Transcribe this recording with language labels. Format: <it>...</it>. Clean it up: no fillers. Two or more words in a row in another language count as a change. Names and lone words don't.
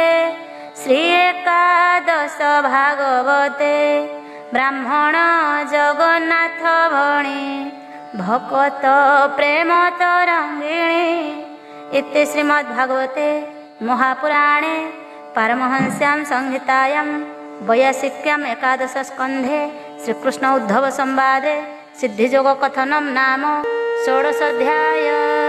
<or>ଶ୍ରୀ ଏକାଦଶ ଭାଗବତେ ବ୍ରାହ୍ମଣ ଜଗନ୍ନାଥ ଭଣୀ ଭକତ ପ୍ରେମ ତରଙ୍ଗିଣୀ</or> <sa>ଇତି ଶ୍ରୀମଦ୍ଭାଗବତେ ମହାପୁରାଣେ पारमहंस्यां संहितायां वैयासिक्याम् एकादश स्कन्धे श्रीकृष्ण उद्धव संवादे सिद्धियोग कथनं नाम षोडशोऽध्यायः।</sa>